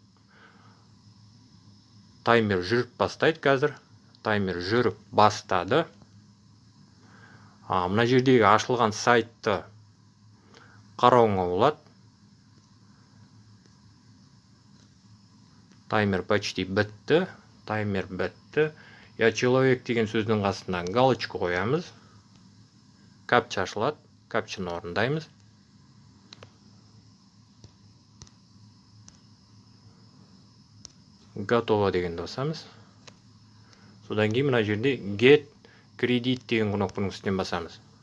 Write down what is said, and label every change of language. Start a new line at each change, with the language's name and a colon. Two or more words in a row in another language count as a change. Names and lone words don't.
Kazakh: Таймер жүріп бастайды қазір. Таймер жүріп бастады. Мына жердегі ашылған сайтты қарауыңа болады. Таймер почти бітті. Таймер бітті.
Russian: Я человек
Kazakh: деген сөздің астына галочка қоямыз. Капча ашылады. Капчаны орындаймыз. Готово дегенді басамыз. Содан кейін мына жерде Get Credit деген кнопканың үстінен басамыз.